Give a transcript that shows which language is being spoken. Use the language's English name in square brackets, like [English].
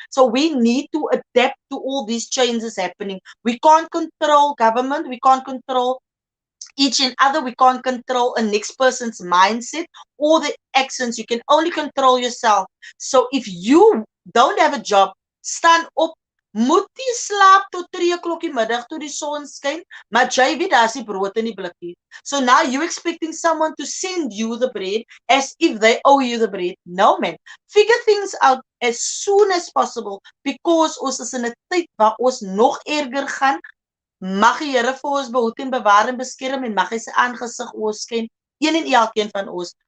[English] So we need to adapt to all these changes happening. We can't control government, we can't control each and other, we can't control a next person's mindset or the actions. You can only control yourself. So if you don't have a job, stand up. [Afrikaans] Moet nie slaap tot 3 o'clock die middag toe die son skyn, maar jy weet daar's nie brood in die blikkie. [English] So now you expecting someone to send you the bread as if they owe you the bread. No man. Figure things out as soon as possible, because [Afrikaans] ons is in 'n tyd waar ons nog erger gaan. Mag die Here vir ons behoed en bewaar en beskerm en mag hy sy aangesig oor ons skyn, een en elkeen van ons.